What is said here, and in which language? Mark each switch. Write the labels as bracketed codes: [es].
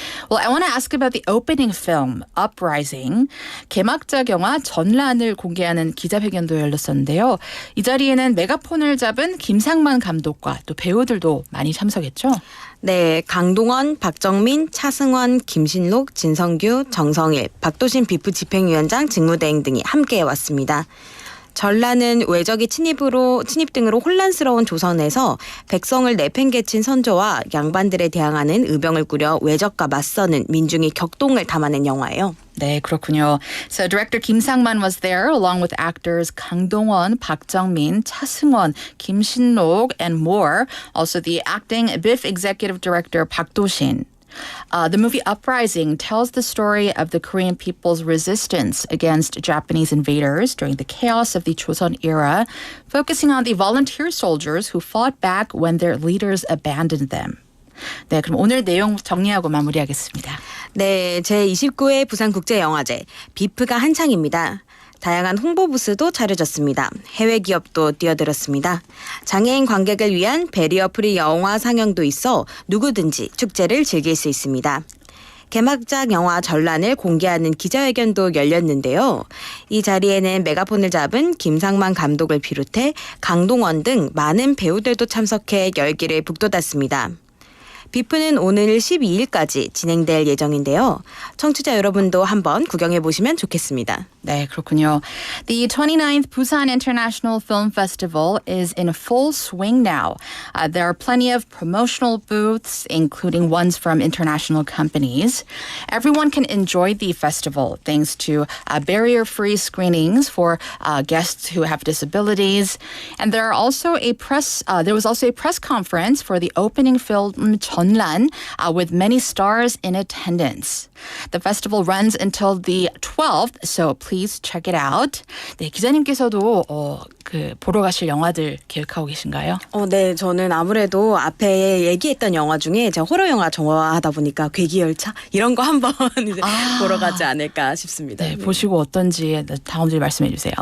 [en] Well, I want to ask about the opening film, Uprising. [ko] 개막작 영화 전란을 공개하는 기자회견도 열렸었는데요. 이 자리에는 메가폰을 잡은 김상만 감독과 또 배우들도 많이 참석했죠? 네, 강동원, 박정민, 차승원, 김신록, 진성규, 정성일, 박도신 비프 집행위원장 직무대행 등이 함께 왔습니다. 전란은 외적의 침입 등으로 혼란스러운 조선에서 백성을 내팽개친 선조와 양반들에 대항하는 의병을 꾸려 외적과 맞서는 민중의 격동을 담아낸 영화예요. 네, 그렇군요. [en] So director Kim Sang-man was there along with actors 강동원, 박정민, 차승원, 김신록, and more. Also the acting BIFF executive director Park Do-shin. The movie Uprising tells the story of the Korean people's resistance against Japanese invaders during the chaos of the Joseon era, focusing on the volunteer soldiers who fought back when their leaders abandoned them. [ko] 네, 그럼 오늘 내용 정리하고 마무리하겠습니다. 네, 제29회 부산국제영화제 비프가 한창입니다. 다양한 홍보 부스도 차려졌습니다. 해외 기업도 뛰어들었습니다. 장애인 관객을 위한 베리어 프리 영화 상영도 있어 누구든지 축제를 즐길 수 있습니다. 개막작 영화 전란을 공개하는 기자회견도 열렸는데요. 이 자리에는 메가폰을 잡은 김상만 감독을 비롯해 강동원 등 많은 배우들도 참석해 열기를 북돋았습니다. 비프는 오늘 12일까지 진행될 예정인데요. 청취자 여러분도 한번 구경해 보시면 좋겠습니다. 네, 그렇군요. [en] The 29th Busan International Film Festival is in full swing now. There are plenty of promotional booths, including ones from international companies. Everyone can enjoy the festival thanks to barrier-free screenings for guests who have disabilities. And there was also a press conference for the opening film 전란 with many stars in attendance. The festival runs until the 12th, so please check it out. [ko] 네, 기자님께서도 보러 가실 영화들 계획하고 계신가요? 네, 저는 아무래도 앞에 얘기했던 영화 중에 제가 호러 영화 좋아하다 보니까 괴기열차 이런 거 한번 이제 보러 가지 않을까 싶습니다. 네, 보시고 어떤지 다음 주에 말씀해 주세요.